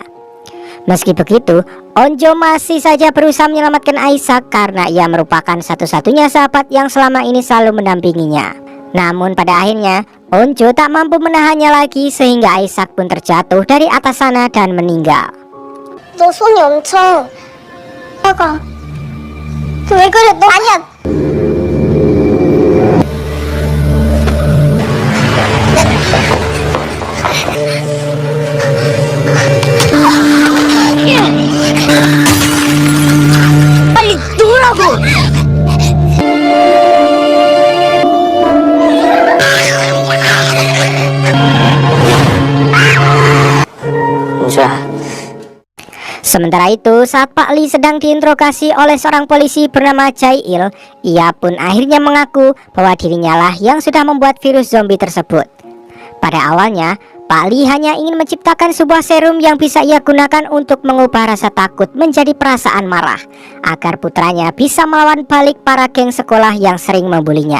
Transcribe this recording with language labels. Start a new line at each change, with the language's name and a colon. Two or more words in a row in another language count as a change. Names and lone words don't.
Indonesian: Meski begitu, Onjo masih saja berusaha menyelamatkan Isaac karena ia merupakan satu-satunya sahabat yang selama ini selalu mendampinginya. Namun pada akhirnya, Onjo tak mampu menahannya lagi sehingga Isaac pun terjatuh dari atas sana dan meninggal.
Korean: 너 손이 엄청 작아. 왜 그래? 너 아니야. 빨리 놓으라고. 은수야.
Indonesian: Sementara itu, saat Pak Li sedang diinterogasi oleh seorang polisi bernama Jae-il, ia pun akhirnya mengaku bahwa dirinya lah yang sudah membuat virus zombie tersebut. Pada awalnya, Pak Li hanya ingin menciptakan sebuah serum yang bisa ia gunakan untuk mengubah rasa takut menjadi perasaan marah, agar putranya bisa melawan balik para geng sekolah yang sering membulinya.